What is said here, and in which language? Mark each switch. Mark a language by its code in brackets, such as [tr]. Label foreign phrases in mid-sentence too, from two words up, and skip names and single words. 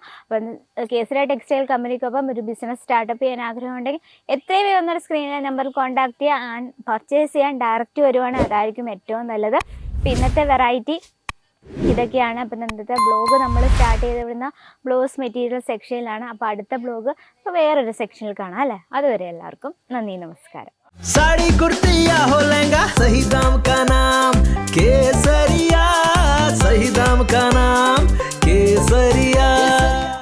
[ml] അപ്പം കേസരി [en] textile company [ml] ഒരു [en] business startup [ml] ചെയ്യാൻ ആഗ്രഹമുണ്ടെങ്കിൽ എത്രയും വേഗം നമ്മുടെ സ്ക്രീനിലെ നമ്പറിൽ കോൺടാക്ട് ചെയ്യുക. [en] and purchase [ml] ചെയ്യാൻ ഡയറക്റ്റ് വരുവാണെങ്കിൽ അതായിരിക്കും ഏറ്റവും നല്ലത്. അപ്പം ഇന്നത്തെ വെറൈറ്റി ഇതൊക്കെയാണ്. അപ്പം ഇന്നത്തെ ബ്ലോഗ് നമ്മൾ സ്റ്റാർട്ട് ചെയ്ത് വിടുന്ന [en] blouse material section. [ml] അപ്പോൾ അടുത്ത ബ്ലോഗ് വേറൊരു സെക്ഷനിൽ കാണാം അല്ലേ. അതുവരെ എല്ലാവർക്കും നന്ദി, നമസ്കാരം. [hi] साड़ी कुर्ती या हो लहंगा, सही दाम का नाम केसरिया, सही दाम का नाम केसरिया।